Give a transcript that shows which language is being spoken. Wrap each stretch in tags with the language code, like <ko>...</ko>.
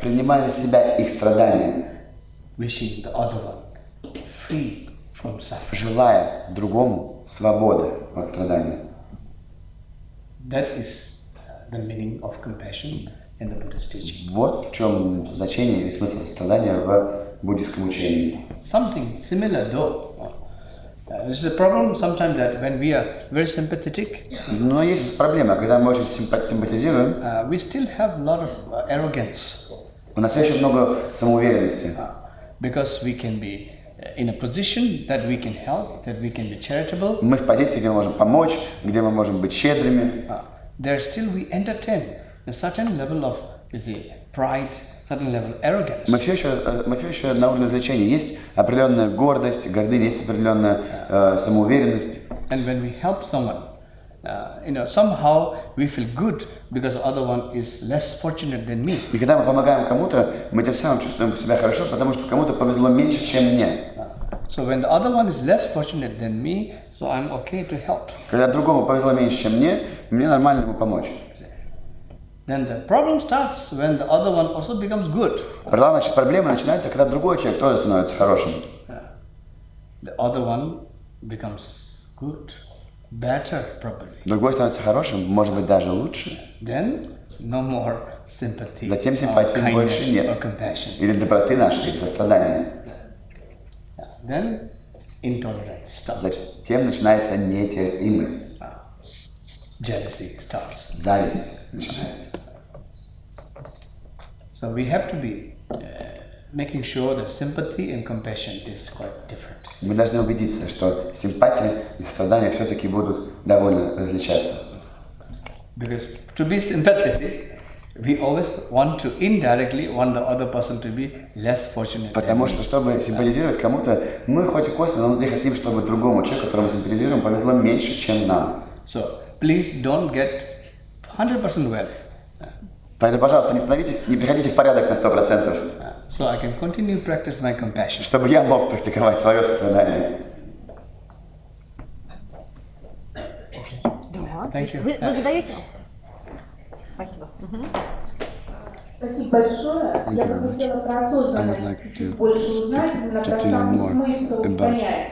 <ru>принимая на себя их страдания,</ru> <en>wishing the other one free from suffering.</en> <ru>желая другому свободы от страдания.</ru> <en>That is the meaning of compassion in the Buddhist teaching.</en> <ru>Вот в чем значение и смысл сострадания в буддийском учении.</ru> <en>Something similar though. This is a problem sometimes that when we are very sympathetic,</en> <ru>Но есть проблема, когда мы очень симпатизируем,</ru> <en>we still have a lot of arrogance.</en> <ru>у нас еще много самоуверенности.</ru> <en>Because we can be in a position that we can help, that we can be charitable.</en> <ru>Мы в позиции, где мы можем помочь, где мы можем быть щедрыми.</ru> <en>There still we entertain a certain level of pride, certain level of arrogance.</en> <ru>Мы все еще на уровне развлечения. Есть определенная гордость, гордыня, есть определенная самоуверенность.</ru> <en>And when we help someone, somehow we feel good because the other one is less fortunate than me.</en> <ru>И когда мы помогаем кому-то, мы тем самым чувствуем себя хорошо, потому что кому-то повезло меньше, чем мне.</ru> <en>So when the other one is less fortunate than me, so I'm okay to help.</en> <ru>Когда другому повезло меньше, чем мне нормально ему помочь.</ru> <en>Then the problem starts when the other one also becomes good.</en> <ru>Проблема начинается, когда другой человек тоже становится хорошим.</ru> <en>The other one becomes good, better probably.</en> <ru>Другой становится хорошим, может быть даже лучше.</ru> <en>Then no more sympathy,</en> <ru>Затем симпатии</ru> <en>or</en> <ru>больше</ru> <en>kindness,</en> <ru>нет.</ru> <en>or compassion.</en> <ru>Или доброты нашей, или сострадания.</ru> <en>Then intolerance starts.</en> <ru>Затем начинается нетерпимость.</ru> <en>Jealousy starts.</en> <ru>Зависть начинается.</ru> <en>So we have to be making sure that sympathy and compassion is quite different.</en> <ru>Мы должны убедиться, что симпатия и сострадание все-таки будут довольно различаться.</ru> <en>Because to be sympathetic, we always want to indirectly want the other person to be less fortunate.</en> <ru>Потому что, чтобы симпатизировать кому-то, мы хоть и косвенно, но внутри хотим, чтобы другому человеку, которому симпатизируем, повезло меньше, чем нам.</ru> <en>So please don't get 100% well.</en> <ru>Поэтому, пожалуйста, не приходите в порядок на 100%.</ru> <en>So I can continue to practice my compassion.</en> <ru>Чтобы я мог практиковать свое сострадание.</ru> <en>Thank you.</en> <ru>Вы задаете? Спасибо. Спасибо большое. Я бы хотела про осознанность чуть больше узнать, именно про сам смысл понятия.</ru>